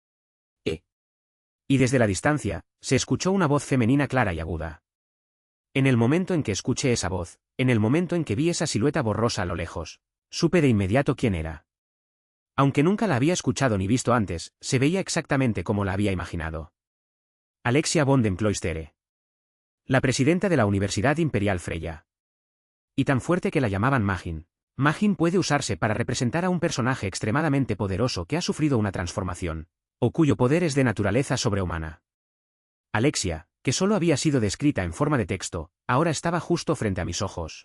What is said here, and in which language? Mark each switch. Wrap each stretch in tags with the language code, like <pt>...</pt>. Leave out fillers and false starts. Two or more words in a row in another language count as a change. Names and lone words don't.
<es>Y desde la distancia, se escuchó una voz femenina clara y aguda. En el momento en que escuché esa voz, en el momento en que vi esa silueta borrosa a lo lejos, supe de inmediato quién era. Aunque nunca la había escuchado ni visto antes, se veía exactamente como la había imaginado. Alexia von den Cloistere. La presidenta de la Universidad Imperial Freya. Y tan fuerte que la llamaban Magin. Magin puede usarse para representar a un personaje extremadamente poderoso que ha sufrido una transformación, o cuyo poder es de naturaleza sobrehumana. Alexia, que solo había sido descrita en forma de texto, ahora estaba justo frente a mis ojos.</es>